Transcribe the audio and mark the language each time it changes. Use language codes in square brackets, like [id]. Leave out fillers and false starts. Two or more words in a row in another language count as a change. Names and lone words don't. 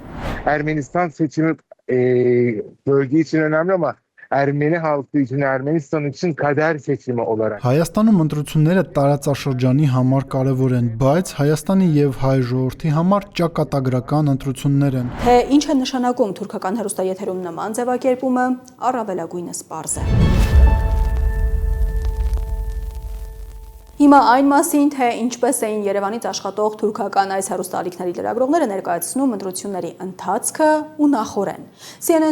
[tr] Ermenistan seçimi bölge için önemli ama Ermeni halkı için, Ermenistan için kader seçimi olarak. [hy] Հայաստանում ընտրությունները տարածաշրջանի համար կարևոր են, բայց Հայաստանի եւ հայ ժողովրդի համար ճակատագրական ընտրություններ են։ Թե ինչ է նշանակում թուրքական հեռուստաեթերում նման ձևակերպումը, առավելագույնս պարզ է։ Հիմա այն մասին, թե ինչպես էին Երևանից աշխատող թուրքական այս հեռուստաալիքների լրագրողները ներկայացնում ընտրությունների ընթացքը ու նախօրեն։ CNN